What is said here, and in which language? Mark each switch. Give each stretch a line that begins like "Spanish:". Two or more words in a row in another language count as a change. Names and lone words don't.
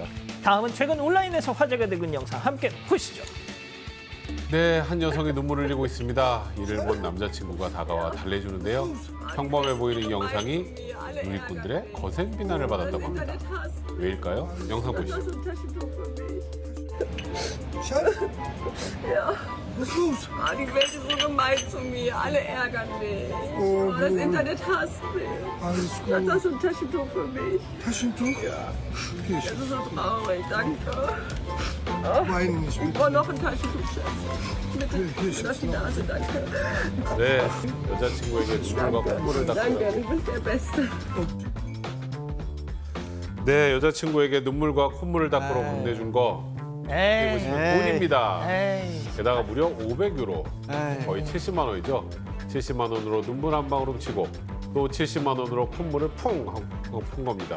Korean: 다음은 최근 온라인에서 화제가 되고 있는 영상 함께 보시죠. 네, 한 여성이 눈물을 흘리고 있습니다. 이를 본 남자친구가 다가와 달래주는데요. 평범해 보이는 이 영상이 누리꾼들의 거센 비난을 받았다고 합니다. 왜일까요? 영상 보시죠.
German: Die Welt ist so gemein zu mir. Alle ärgern mich. Das Internet hasst mich. Alles gut. Das ist ein Taschentuch für mich. Taschentuch? Ja. Okay, Das ist so traurig. Danke. weinen nicht Ich mit. brauche noch ein Taschentuch, Schatz. Bitte. Das ist die Nase, danke.
Korean: 네, 여자친구에게 눈물과 콧물을 닦고
German: Danke, du bist der Beste.
Korean: 네, 여자친구에게 눈물과 콧물을 닦으러 건네준 거 이게 보시면 돈입니다. 게다가 무려 500유로, 거의 70만 원이죠. 70만 원으로 눈물 한 방울 훔치고 또 70만 원으로 콧물을 푼 겁니다.